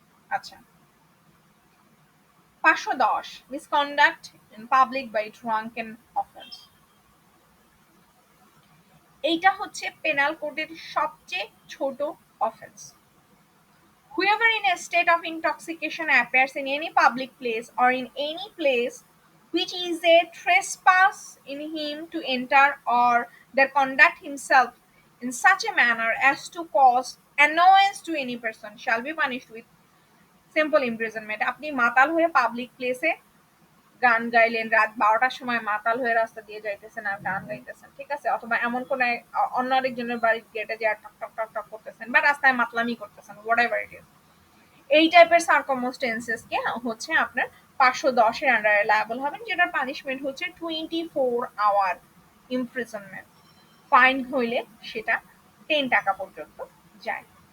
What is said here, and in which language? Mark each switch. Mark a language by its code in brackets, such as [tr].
[en] আচ্ছা, 510 misconduct in public by drunken offence. [bn] এইটা হচ্ছে পেনাল কোডের সবচেয়ে ছোট offence. [en] Whoever in a state of intoxication appears in any public place or in any place which is a trespass in him to enter or there conduct himself in such a manner as to cause annoyance to any person shall be punished with simple imprisonment। [bn] আপনি মাতাল হয়ে public প্লেসে গান গাইলেন, রাত 12টার সময় মাতাল হয়ে রাস্তা দিয়ে যাইতেছেন আর গান গাইতেছেন, ঠিক আছে, অথবা এমন কোন অন্য আরেকজনের বাড়ির গেটে যে টক টক টক টক করতেছেন বা রাস্তায় মাতলামি করতেছেন, [en] whatever it is, [bn] এই টাইপের সার্কামস্টেন্সেস কে হচ্ছে আপনার 510 এর আন্ডারে লায়াবল হবেন, যেটার পানিশমেন্ট হচ্ছে 24 আওয়ার ইমপ্রিজনমেন্ট, ফাইন হইলে সেটা 10 টাকা পর্যন্ত যায়।